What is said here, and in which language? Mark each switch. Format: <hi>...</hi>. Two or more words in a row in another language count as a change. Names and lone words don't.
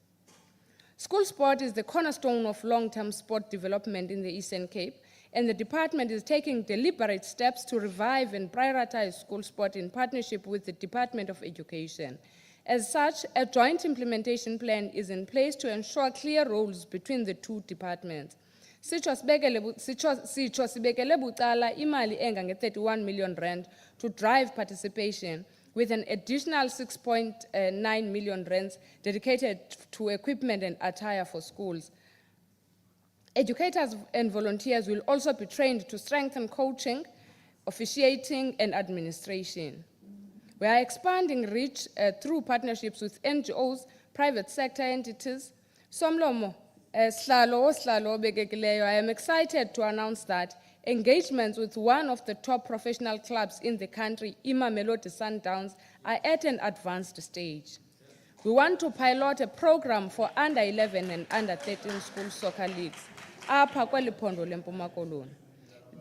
<en>School sport is the cornerstone of long-term sport development in the Eastern Cape, and the department is taking deliberate steps to revive and prioritize school sport in partnership with the Department of Education. As such, a joint implementation plan is in place to ensure clear roles between the 2 departments.</en> <xh>Sitsho sibekele bucala imali engange</xh> <en>31 million rand to drive participation, with an additional 6.9 million rands dedicated to equipment and attire for schools. Educators and volunteers will also be trained to strengthen coaching, officiating, and administration. We are expanding reach through partnerships with NGOs, private sector entities.</en> <xh>Somlomo, Slalo bekekileyo,</xh> <en>I am excited to announce that engagements with one of the top professional clubs in the country, Mamelodi Sundowns, are at an advanced stage. We want to pilot a program for under 11 and under 13 school soccer leagues.</en>